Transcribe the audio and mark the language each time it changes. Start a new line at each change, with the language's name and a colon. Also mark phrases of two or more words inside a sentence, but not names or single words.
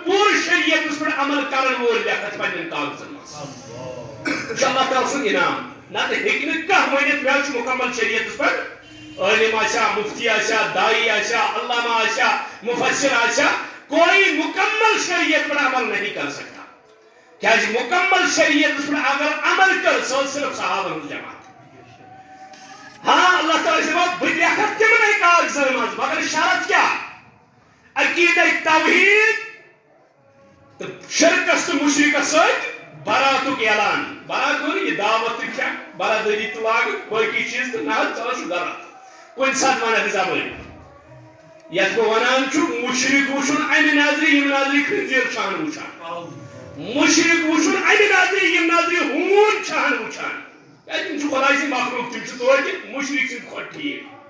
Kashmiri: پوٗرٕ شریعتس پٮ۪ٹھ عمل کرن وول لیکھکھ پننٮ۪ن کاغذن منٛز یہِ چھُ اللہ تعالیٰ سُنٛد انعام نتہٕ ہیٚکہِ نہٕ کانٛہہ ؤنِتھ مےٚ حظ چھُ مکمل شریعتس پٮ۪ٹھ عالم آسیا مفتی آسیا دائی آسیا علامہ آسیا مفسر آسیا
Urdu: کوئی مکمل شریعت پر عمل نہیں کر سکتا
Kashmiri: کیازِ
Urdu: مکمل شریعت پر اگر عمل کر
Kashmiri: سو صرف صحابہ ہٕنٛز جماعت ہاں اللہ تعالیٰ چھُ دپان بہٕ لیکھکھ تِمنٕے کاغذن منٛز مگر شرط کیٛاہ عقیدہ توحیٖد تہٕ شرکس تہٕ مشرکس سۭتۍ براتُک اعلان برات گوٚو نہٕ یہِ دعوت تہٕ کھٮ۪ن برادری تہٕ لاگٕنۍ باقٕے چیٖز تہٕ نہ حظ ژٕ حظ چھُکھ غلط کُنہِ ساتہٕ ونکھ زبٲنۍ یتھ بہٕ ونان چھُ مشرک وٕچھُن امہِ نظرِ یِم نظرِ خنزیر چھِ وٕچھان مشرک وٕچھُن امہِ نظرِ یِم نظرِ ہوٗن چھِ وٕچھان کیازِ تِم چھِ خۄداے سٕنٛدۍ مخلوق تِم چھِ توتہِ مشرک سٕنٛدۍ کھۄتہٕ ٹھیٖک